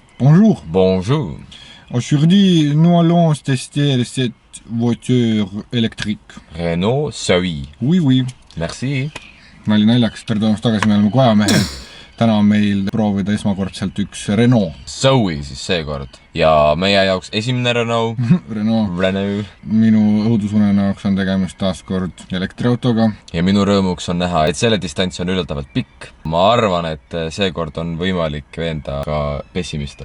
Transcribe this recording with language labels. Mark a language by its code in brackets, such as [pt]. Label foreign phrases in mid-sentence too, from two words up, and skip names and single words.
[fr] Bonjour. Bonjour. Aujourd'hui, nous allons tester cette voiture électrique. Renault Zoe. Oui. Merci. [et] Nali naljaks, tere tulemast tagasi, me oleme kojamehed. Täna on meil proovida esmakordselt üks Renault. Zoe siis seekord. Ja meie jaoks esimene Renault. Renault. Minu õudusunena jaoks on tegemist taaskord elektriautoga. Ja minu rõõmuks on näha, et selle distants on üllatavalt pikk. Ma arvan, et seekord on võimalik veenda ka pessimiste.